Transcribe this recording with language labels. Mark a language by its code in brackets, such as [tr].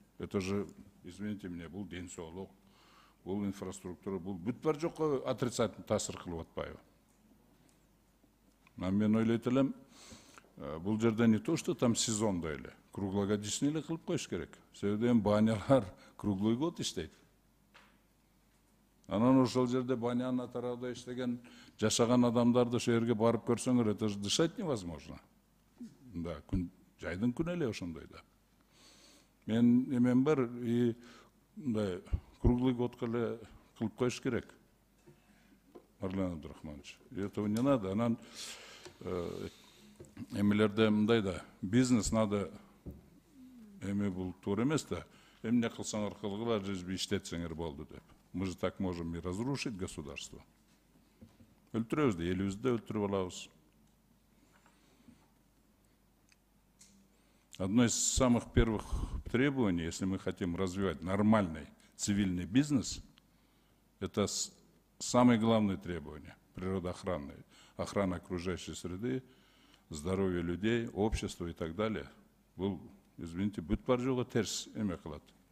[ru] Это же, извините меня, [ky] бул ден соолук, бул инфраструктура, бул бүт бар жокко отрицательный таасир кылып атпайбы. Мен ойлойт элем, бул жерде [ru] не то, что там [ky] сезондо эле, круглогодичный эле кылып коюш керек. Себеби банялар круглый год иштейт. Анан ошол жерде банянын тарабында иштеген, жашаган адамдарды ошол жерге барып көрсөңөр, [ru] это же дышать невозможно. [ky] Да, жайдын күнү эле ошондой да. Мен эмем бар, и мындай круглый годко эле кылып коюш керек. [ru] Марлен Абдрахманович, этого не надо. [ky] Анан эмелерде мындай да, бизнес надо, эме бул туура эмес да, эмне кылсаңар кылгыла, [ru] лишь бы [ky] иштетсеңер болду деп. [ru] Мы же так можем и разрушить государство. [ky] Өлтүрөбүз да, элибизди өлтүрүп алабыз. [ru] Одно из самых первых требований, если мы хотим развивать нормальный цивильный бизнес, это самое главное требование природоохранное, охрана окружающей среды, здоровья людей, общества и так далее. Был, извините, [ky] бүт бар жолы терс эме кылат.